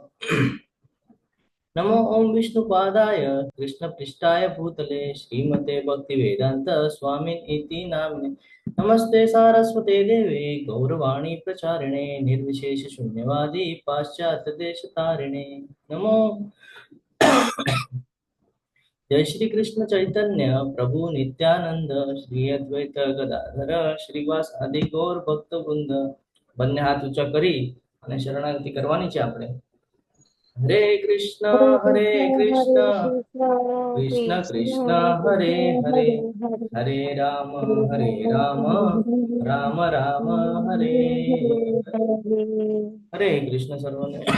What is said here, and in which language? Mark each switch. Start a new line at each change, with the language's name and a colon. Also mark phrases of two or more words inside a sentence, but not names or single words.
Sanskrit: नमो ओम विष्णुपादाय कृष्णपृष्ठाय भूतले श्रीमते भक्तिवेदांत स्वामिन् इति नाम्ने नमस्ते सारस्वते देवे गौरवाणी प्रचारिणे निर्विशेष शून्यवादी पाश्चात्य देशतारिणे. नमो जय श्री कृष्ण चैतन्य प्रभु नित्यानंद श्री अद्वैत गदाधर श्रीवासादि गौर भक्त वृंद.
Gujarati: બંને હાથ ઊંચા કરી અને શરણાગતિ કરવાની છે આપણે. હરે કૃષ્ણ કૃષ્ણ કૃષ્ણ હરે હરે હરે રામ રામ રામ હરે હરે કૃષ્ણ સર્વને.